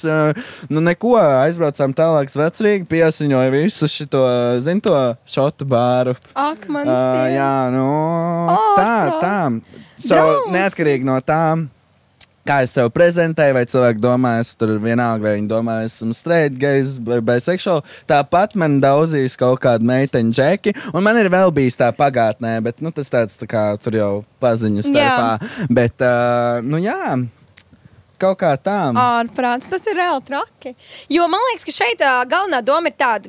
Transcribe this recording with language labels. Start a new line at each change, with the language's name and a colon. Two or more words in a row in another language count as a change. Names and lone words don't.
Latvian: Neko, aizbraucām tālāk vecrīgi, piesiņoja visu šito, to šotu bāru. Ak, manis tie. Jā, tā. Neatkarīgi no tām, kā es sev prezentēju, vai cilvēki domā, es tur vienalga, vai viņi domā, es esmu
English: straight, gays, bisexual.
Latvian: Tāpat man daudzīs kaut kādu meiteņu džeki, un man ir vēl bijis tā pagātnē, bet tas tāds tā kā tur jau paziņu starpā. Bet, kaut kā tā. Ārprāts, tas ir reāli traki. Jo man liekas, ka šeit galvenā doma ir tāda.